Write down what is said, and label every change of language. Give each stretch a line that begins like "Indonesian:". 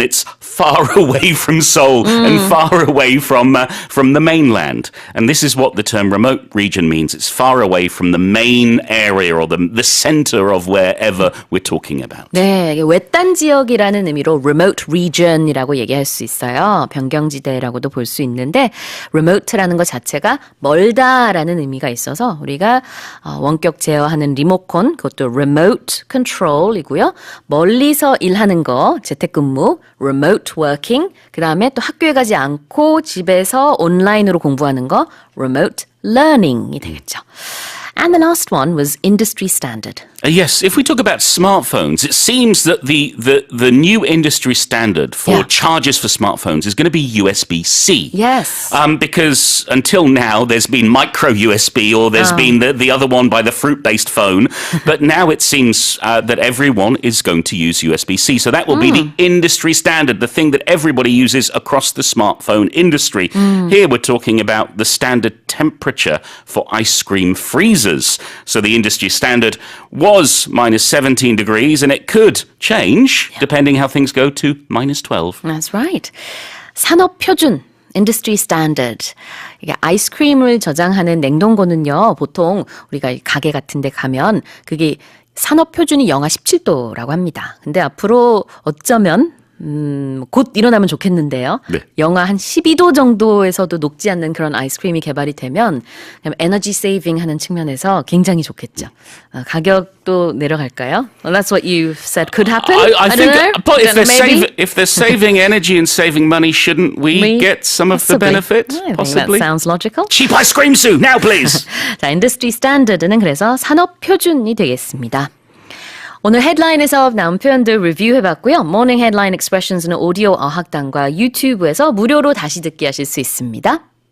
English: It's far away from Seoul and far away from the mainland. And this is what the term remote region means. It's far away from the main area or the center of wherever we're talking about.
Korean: 네, 외딴 지역이라는 의미로 remote region이라고 얘기할 수 있어요. 변경지대라고도 볼 수 있는데 remote라는 것 자체가 멀다라는 의미가 있어서 우리가 원격 제어하는 리모컨 그것도 remote control이고요. 멀리서 일하는 거 재택근무 remote working 그 다음에 또 학교에 가지 않고 집에서 온라인으로 공부하는 거 remote learning이 되겠죠.
English: And the last one was industry standard. Yes, if we talk about smartphones, it seems that the new industry standard for chargers for smartphones is going to be USB-C. Yes. Because until now, there's been micro USB or there's been the other one by the fruit-based phone. But now it seems that everyone is going to use USB-C. So that will be the industry standard, the thing that everybody uses across the smartphone industry. Here we're talking about the standard temperature for ice cream freezers. So the industry standard was minus 17 degrees, and it could change depending how things go to minus 12. That's right.
Korean: 산업 표준, industry standard. 이게 아이스크림을 저장하는 냉동고는요, 보통 우리가 가게 같은 데 가면 그게 산업 표준이 영하 17도라고 합니다. 근데 앞으로 어쩌면 곧 일어나면 좋겠는데요. 네. 영하 한 12도 정도에서도 녹지 않는 그런 아이스크림이 개발이 되면 에너지 세이빙 하는 측면에서 굉장히 좋겠죠. 가격도 내려갈까요?
English: Well, that's what you said could happen. I think don't know. but if they're saving energy and saving money, shouldn't we get some of the benefit? I think Possibly. that sounds logical. Cheap ice cream, Sue, now please.
Korean: 자, 인더스트리 스탠더드는 그래서 산업 표준이 되겠습니다. 오늘 헤드라인에서 나온 표현들 리뷰해봤고요. 모닝 헤드라인 익스프레션스는 오디오 어학당과 유튜브에서 무료로 다시 듣기 하실 수 있습니다.